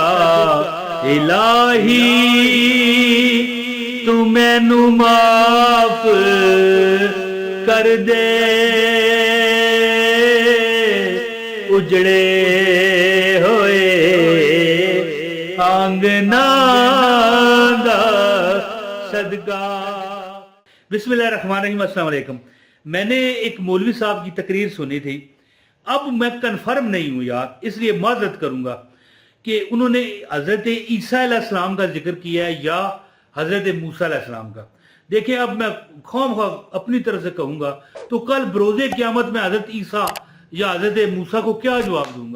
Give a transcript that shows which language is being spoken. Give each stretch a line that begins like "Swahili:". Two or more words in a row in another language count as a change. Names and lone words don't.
Punjabi: الٰہی تو مینوں معاف کر دے، اجڑے ہوئے آنگناں دا صدقہ.
Arabic: بسم الله الرحمن الرحيم، السلام عليكم.
Urdu: میں نے ایک مولوی صاحب کی تقریر سنی تھی، اب میں کنفرم نہیں ہوں یار، اس لیے معذرت کروں گا کہ انہوں نے حضرت عیسیٰ علیہ السلام کا ذکر کیا ہے یا حضرت موسیٰ علیہ السلام کا. دیکھیے، اب میں خوف اپنی طرف سے کہوں گا تو کل بروز قیامت میں حضرت عیسیٰ یا حضرت موسیٰ کو کیا جواب دوں گا?